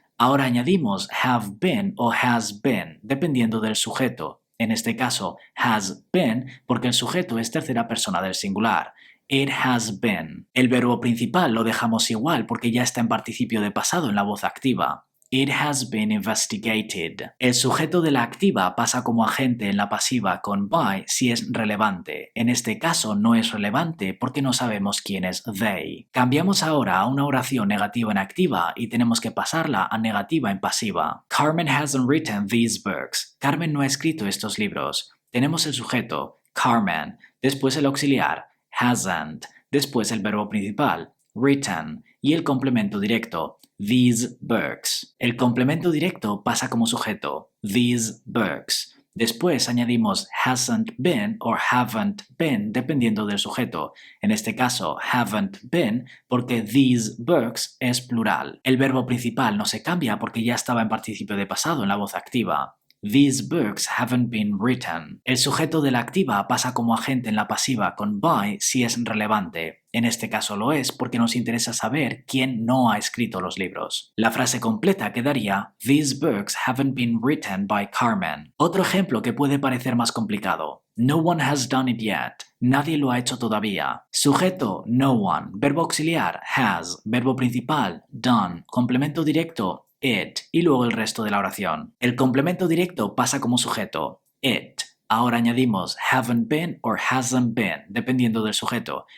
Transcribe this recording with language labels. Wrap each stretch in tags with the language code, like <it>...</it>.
<es>Ahora añadimos</es> <en>have been</en> <es>o</es> <en>has been,</en> <es>dependiendo del sujeto. En este caso,</es> <en>has been,</en> <es>porque el sujeto es tercera persona del singular.</es> <en>It has been.</en> <es>El verbo principal lo dejamos igual porque ya está en participio de pasado en la voz activa.</es> <en>It has been investigated.</en> <es>El sujeto de la activa pasa como agente en la pasiva con by si es relevante. En este caso no es relevante porque no sabemos quién es they. Cambiamos ahora a una oración negativa en activa y tenemos que pasarla a negativa en pasiva.</es> <en>Carmen hasn't written these books.</en> <es>Carmen no ha escrito estos libros. Tenemos el sujeto, Carmen, después el auxiliar, hasn't, después el verbo principal, written, y el complemento directo,</es> <en>these books.</en> <es>El complemento directo pasa como sujeto,</es> <en>these books.</en> <es>Después añadimos</es> <en>hasn't been</en> <es>o</es> <en>haven't been</en> <es>dependiendo del sujeto. En este caso,</es> <en>haven't been</en> <es>porque</es> <en>these books</en> <es>es plural. El verbo principal no se cambia porque ya estaba en participio de pasado en la voz activa.</es> <en>These books haven't been written.</en> <es>El sujeto de la activa pasa como agente en la pasiva con by si es relevante. En este caso lo es porque nos interesa saber quién no ha escrito los libros. La frase completa quedaría</es> <en>These books haven't been written by Carmen.</en> <es>Otro ejemplo que puede parecer más complicado.</es> <en>No one has done it yet.</en> <es>Nadie lo ha hecho todavía. Sujeto,</es> <en>no one.</en> <es>Verbo auxiliar, has. Verbo principal, done. Complemento directo, it, y luego el resto de la oración. El complemento directo pasa como sujeto, it. Ahora añadimos</es> <en>haven't been</en> <es>o</es> <en>hasn't been,</en> <es>dependiendo del sujeto.</es>